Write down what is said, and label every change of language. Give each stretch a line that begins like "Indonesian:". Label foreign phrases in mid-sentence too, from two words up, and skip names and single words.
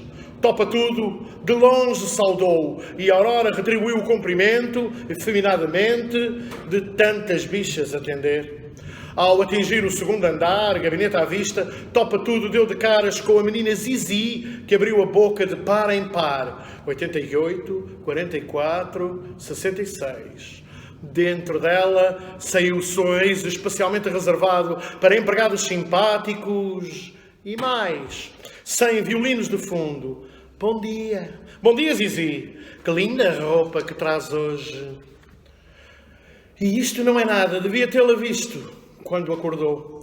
Portuguese: Topa Tudo, de longe saudou, e Aurora retribuiu o cumprimento, efeminadamente, de tantas bichas atender. Ao atingir o segundo andar, gabinete à vista, Topa Tudo deu de caras com a menina Zizi, que abriu a boca de par em par. 88, 44, 66. Dentro dela saiu o sorriso especialmente reservado para empregados simpáticos e mais, sem violinos de fundo. Bom dia. Bom dia, Zizi. Que linda roupa que traz hoje. E isto não é nada, devia tê-la visto quando acordou.